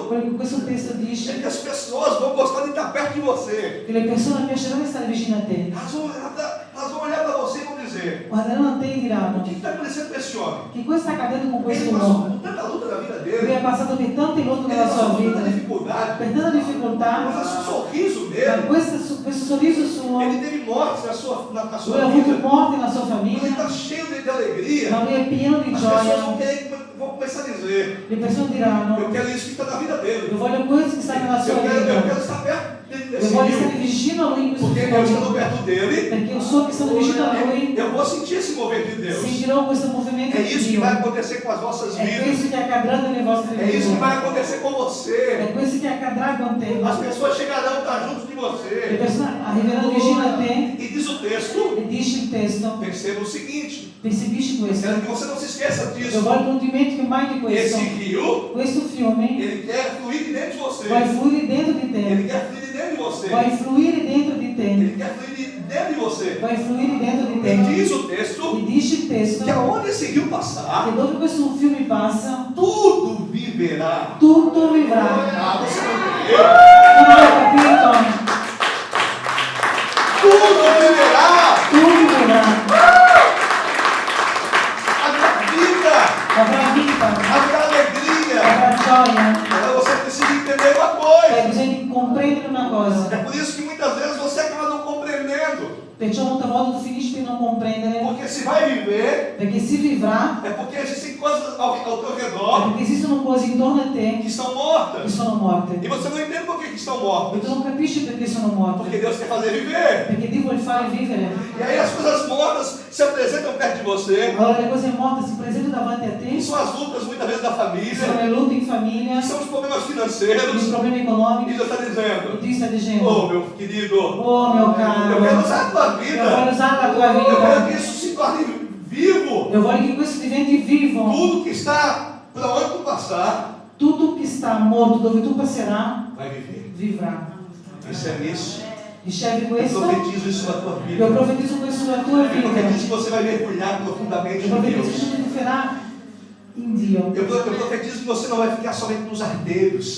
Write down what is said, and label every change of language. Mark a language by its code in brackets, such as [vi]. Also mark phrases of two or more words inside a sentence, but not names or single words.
[it] Quello che questo testo [pt] é [it] dice [pt] que as pessoas vão gostar de estar perto de você. [it] che le persone piaceranno stare vicino a te. [pt] Elas vão olhar para você e vão dizer: [it] Guarderanno a te e [pt] o [it] diranno [pt] que está acontecendo com esse homem? [it] che cosa sta accadendo con [pt] Ele [it] questo [pt] passou [it] uomo. [pt] por tanta luta na vida [it] Lui [pt] dele, [it] ha passato per tante lotte [pt] ele [it] nella sua [pt] passou por [it] vita, [pt] tanta dificuldade, [it] per tanta difficoltà, [pt] mas esse sorriso [it] ma [pt] dele, [it] questo sorriso suo, [pt] ele teve mortes na sua [it] lui ha [pt] vida, [it] avuto morte nella sua [pt] mas ele [it] famiglia, [pt] está cheio de alegria. [it] ma lui è pieno di [pt] As pessoas [it] gioia. [pt] vão começar a dizer: [it] Le persone diranno, [pt] eu quero isso que está na vida dele. [it] io voglio questo che sta nella sua [pt] Eu quero [it] vita, [pt] estar perto [it] io [pt] desse [it] voglio [pt] rio, [it] stare vicino a lui in questo [pt] porque eu estando [it] fiume, [pt] perto dele, [it] perché io so che stando vicino a lui, [pt] eu vou sentir esse mover de Deus. [it] sentirò questo movimento [pt] É [it] di [pt] isso que [it] Dio. [pt] vai acontecer com as vossas [it] È [pt] vidas. [it] questo che accadrà nelle vostre [pt] É isso que [it] vite. [pt] vai acontecer com [it] È [pt] você. [it] questo che accadrà con te. [pt] As pessoas chegarão a estar junto de [it] Le [pt] você. [it] persone arriveranno vicino a te [pt] E diz o texto, [it] e dice il testo, [pt] perceba o seguinte, [it] percepisci questo. [pt] quero que você não se esqueça [it] Io [pt] disso. [it] voglio che non dimentichi mai di questo. [pt] Esse rio, [it] Questo fiume [pt] ele quer fluir de dentro de você. [it] vai fluire dentro di [pt] Ele [it] te. [pt] quer fluir de dentro de você. [it] Vai fluire dentro di te. [pt] Ele quer fluir de dentro de você. [it] Vai fluire dentro di [pt] E [it] te. [pt] diz o texto [it] E dice il testo [pt] que aonde esse rio [it] che [pt] passar, [it] dove questo fiume passa, [pt] tudo viverá. [it] tutto vivrà. [pt] Ah, você não entendeu? [it] Non hai capito? [pt] Tudo viverá. [it] Tutto vivrà. [pt] Haverá vida, [it] Avrà vita, [pt] haverá alegria. [it] avrà gioia. [pt] Agora você precisa entender uma coisa. [it] Hai bisogno di comprendere una cosa. [pt] É por isso que muitas vezes você acaba não compreendendo. [it] Perciò molte volte tu finisci per non comprendere, [pt] Porque se vai viver, [it] perché si vivrà, [pt] é porque existem coisas ao teu [it] è [pt] redor [it] perché esistono cose intorno a te [pt] que estão [it] che [pt] mortas. [it] sono morte. [pt] E você não entende por que estão [it] E [pt] mortas. [it] tu non capisci perché sono [pt] Porque [it] morte. [pt] Deus quer fazer viver. [it] Perché Dio vuole fare vivere. [pt] E aí as coisas mortas se apresentam perto de você. [it] Allora le cose morte si presentano davanti a [pt] Que [it] te, [pt] são as lutas muitas vezes da [it] sono [pt] família. [it] le lotte in famiglia, [pt] Que são os problemas [it] i [pt] financeiros. [it] problemi [pt] E [it] economici. [pt] Deus está [it] E [pt] dizendo: [it] Dio sta dicendo, [pt] oh meu querido, [it] oh mio [pt] eu [it] caro, [pt] quero usar a tua [it] io voglio [pt] vida. [it] usare la tua [pt] Eu quero que [it] vita. [pt] isso se torne vivo. [it] Io voglio che questo diventi vivo. [pt] Tudo que está para onde tu passar, [it] Tutto che sta morto dove tu passerai, [pt] vai viver. [it] vivrà. [pt] Recebe isso. [it] Riceve [pt] Eu [it] questo. [pt] profetizo isso na tua vida. [it] Io profetizzo questo sulla tua [pt] Eu [it] vita. [pt] profetizo que você vai mergulhar profundamente [it] Io [pt] em [it] profetizzo [pt] Deus. [it] che tu vivrà in Dio. [pt] Eu profetizo que você não vai ficar somente nos ardeiros,